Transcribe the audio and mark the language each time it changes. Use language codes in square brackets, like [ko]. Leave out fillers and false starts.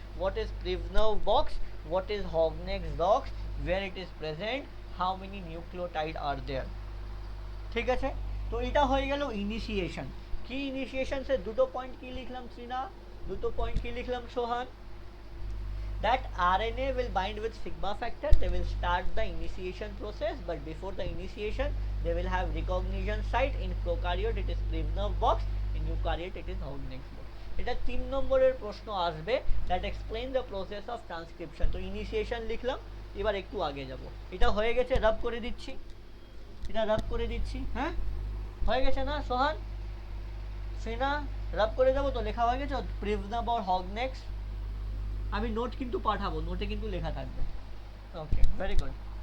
[en] What is Pribnow box, what is Hogness box, where it is present, how many nucleotide are there. [bn] ঠিক আছে, তো এটা হয়ে গেল ইনিশিয়েশন। কি ইনিশিয়েশন সে দুটো পয়েন্ট কি লিখলাম শ্রীনা, দুটো পয়েন্ট কি লিখলাম সোহান? [en] That RNA will bind with sigma factor, they will start the initiation process, but before the initiation they will have recognition site. In prokaryote it is Privnov box, in eukaryote it is Houghton's box. [bn] এটা 3 নম্বরের প্রশ্ন আসবে, [en] that explain the process of transcription. [bn] তো initiation লিখলাম, এবার একটু আগে যাব। এটা হয়ে গেছে, রাব করে দিচ্ছি, এটা রাব করে দিচ্ছি, হ্যাঁ হয়ে গেছে না সোহান, শ্রীনা রাব করে যাবো তো, লেখা হয়ে গেছে প্রিভনভ আর হগনেক্স। আমি নোট কিন্তু পাঠাবো, নোটে কিন্তু লেখা থাকবে। ওকে, ভেরি গুড।